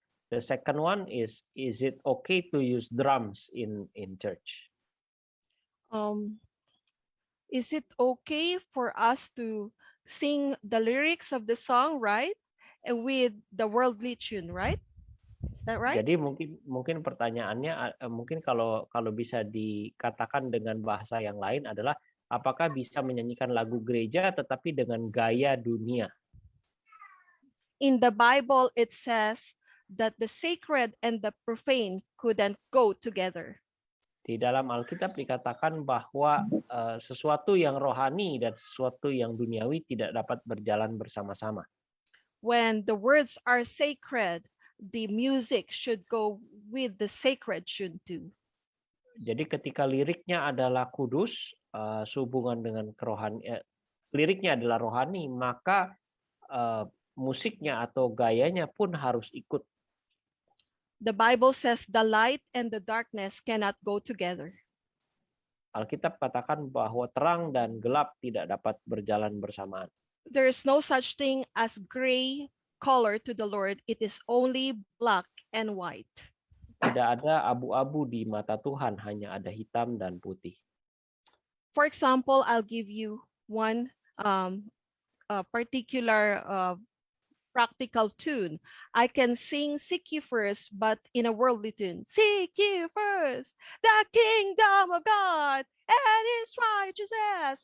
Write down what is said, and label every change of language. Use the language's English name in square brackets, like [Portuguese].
[English] The second one is it okay to use drums in church? Is it okay for us to sing the lyrics of the song, right? And with the worldly tune, right? Is that right? [Indonesian] Jadi mungkin pertanyaannya mungkin kalau bisa dikatakan dengan bahasa yang lain adalah apakah bisa menyanyikan lagu gereja tetapi dengan gaya dunia? [English] In the Bible it says that the sacred and the profane couldn't go together. [Indonesian] Di dalam Alkitab dikatakan bahwa sesuatu yang rohani dan sesuatu yang duniawi tidak dapat berjalan bersama-sama. [English] When the words are sacred, the music should go with the sacred tune too. [Indonesian] Jadi ketika liriknya adalah kudus, sehubungan dengan kerohanian, liriknya adalah rohani, maka musiknya atau gayanya pun harus ikut. [English] The Bible says the light and the darkness cannot go together. [Indonesian] Alkitab katakan bahwa terang dan gelap tidak dapat berjalan bersamaan. [English] There is no such thing as gray color to the Lord. It is only black and white. [Indonesian] Tidak ada abu-abu di mata Tuhan, hanya ada hitam dan putih. [English] For example, I'll give you one particular practical tune. I can sing "Seek Ye First," but in a worldly tune. Seek ye first the kingdom of God and His righteousness.